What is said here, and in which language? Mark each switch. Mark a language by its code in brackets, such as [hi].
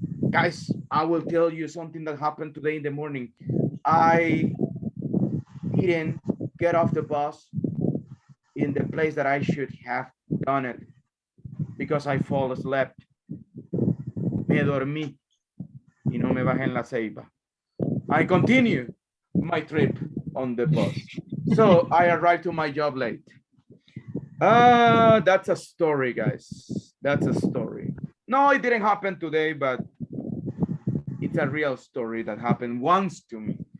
[en] Guys, I will tell you something that happened today in the morning. I didn't get off the bus in the place that I should have done it because I fall asleep. [es] Me dormí y no me bajé en la ceiba. [en] I continue my trip on the bus. So I arrived to my job late. That's a story, guys. That's a story. No, it didn't happen today, but it's a real story that happened once to me.